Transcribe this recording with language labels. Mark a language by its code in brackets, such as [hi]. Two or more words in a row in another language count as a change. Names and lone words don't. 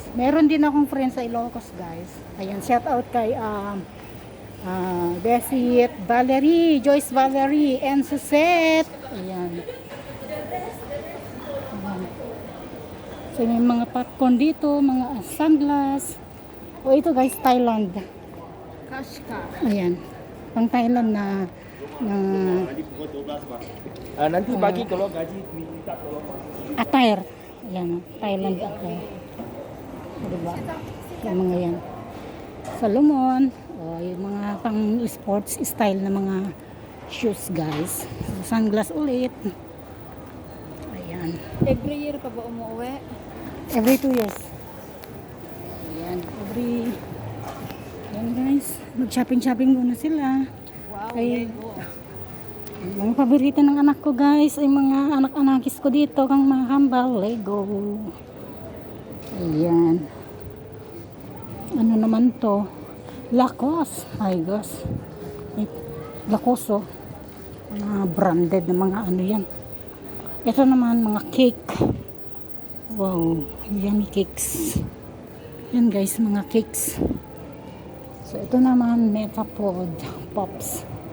[tl] Meron din akong friend sa Ilocos guys. Ayan, [en] shout out [tl] kay Besit, Valerie, Joyce Valerie, and Susette. Ayan. So may mga popcorn dito, mga sunglass. O [en] ito guys, [tl] Thailand. Kashka. Ayan. Pang Thailand na [ms] nanti pagi kalau gaji minta tolong [tl] attire. Ayan, [en] Thailand attire. [tl] Diba? Yung mga yan. Salomon. O, yung mga pang [en] sports style [tl] na mga shoes guys. So, sunglass ulit. Ayan. Every year ka ba umuwi? [en] Every 2 years. Ayan. Ayan guys. [tl] Mag-shopping muna sila. Wow, Ay, Lego. mga paborito ng [en] anak ko guys [tl] ay mga anak-anakis ko dito kang mga kambal, Lego. Ayan. Ano naman to? Lacoste. [en] My gosh. Lacoste oh. [tl] Mga branded na mga ano yan. Ito naman mga cake. Wow. [en] Yummy cakes. Yan guys, mga cakes. [tl] So ito naman Metapod Pops.